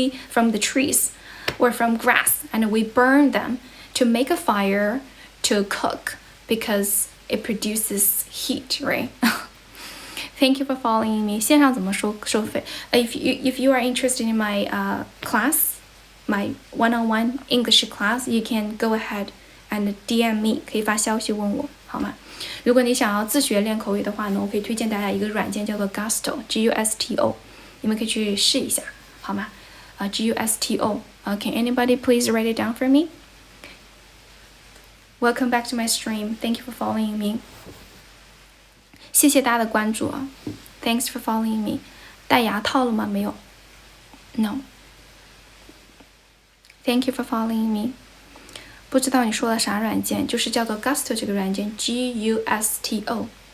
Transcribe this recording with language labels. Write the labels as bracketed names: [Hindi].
[English] From the trees or from grass, and we burn them to make a fire to cook because it produces heat, right? Thank you for following me. [Chinese] 线上怎么收费? [English] If you are interested in my class, my one-on-one English class, you can go ahead and DM me. [Chinese] 可以发消息问我，好吗？如果你想要自学练口语的话呢，我可以推荐大家一个软件叫做 Gusto, G-U-S-T-O. 你们可以去试一下，好吗？G-U-S-T-O. [English] Can anybody please write it down for me? Welcome back to my stream. Thank you for following me. [Chinese] 谢谢大家的关注啊 [English] Thanks for following me. [Chinese] 戴牙套了吗？没有 No. [English] Thank you for following me. [Chinese] 不知道你说了啥软件，就是叫做 Gusto 这个软件 G-U-S-T-O.